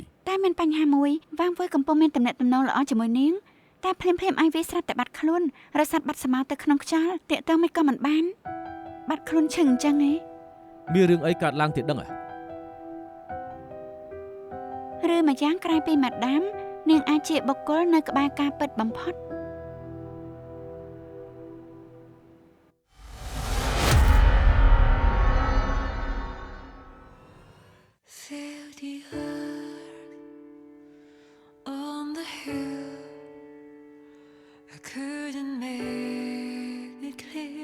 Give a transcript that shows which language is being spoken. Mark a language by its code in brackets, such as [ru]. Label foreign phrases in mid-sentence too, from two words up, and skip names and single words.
[km] តែមានបញ្ហាមួយវាងវៃកំពុងមានទំនាក់ទំនងល្អជាមួយនាងតែភ្លាមអៃវីស្រាប់តែបាត់ខ្លួនរសាត់បាត់ស្មៅទៅក្នុងខ្យល់តាកតើមិនក៏មិនបានបាត់ខ្លួនឈឹងអញ្ចឹងឯង មានរឿងអីកើតឡើងទៀតដឹងហ៎ ឬមួយយ៉ាងក្រៅពីម៉ាដាមនាងអាចជាបុគ្គលនៅក្បែរការពិតបំផុត [en] Feel the earth on the hill. I couldn't make it clear.